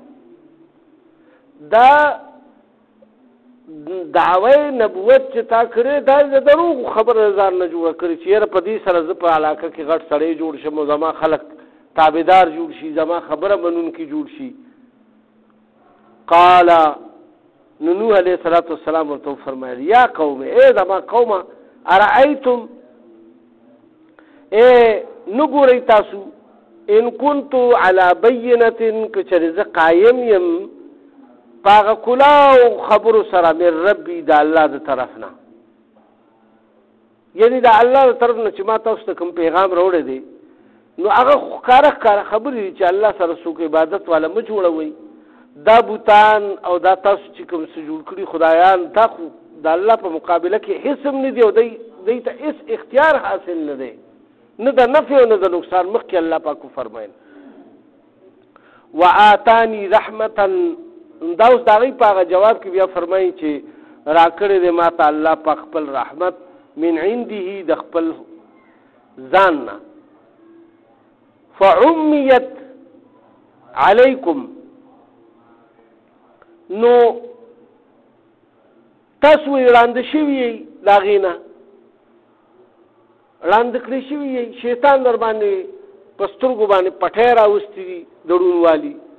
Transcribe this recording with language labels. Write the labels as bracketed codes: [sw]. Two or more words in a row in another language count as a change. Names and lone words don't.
[ps] دا دعوی نبوت چې تا کړې دا د دروغ خبره ځان نه جوړه کړې چې یاره په دې سره زه په علاقه کې غټ سړی جوړ شم او زما خلک تابعدار جوړ شي، زما خبره منونکي جوړ شي. [ar] قال نوح علیه السلام [ps] ورته فرمایل یا قوم، اے زما قومه، ارأیتم نو ګورئ تاسو، [ar] ان كنت على بینة [ps] که چېرې زه قایم یم پاغه کلاو خبرو سره [ar] من ربي [ps] د الله د طرف نه، یعنی د الله د طرف نه چې ما تاسو ته کوم پیغام راوړی دی، نو هغه ښکاره خبرې دي چې الله سره څوک عبادت والا مه جوړوئ. دا بوتان او دا تاسو چې کوم څه جوړ کړي خدایان، دا خو د الله په مقابله کې هېڅ هم نه دي او دوی ته هېڅ اختیار حاصل نه دی، نه د نفع او نه د نقصان. مخکې الله پاک فرمایل [ar] وآتانی رحمتا، [ps] دا اوس د هغوی په هغه جواب کې بیا فرمایي چې راکړی دی ما ته الله پاک خپل رحمت [ar] من عنده [ps] د خپل ځان نه، [ar] فعمیت علیکم، [ps] نو تاسو وړاندې شوي یئ د هغې نه، وړاندې کړی شوي یئ، شیطان در باندې په سترګو باندې پټۍ راوستي دي د ړوندوالي.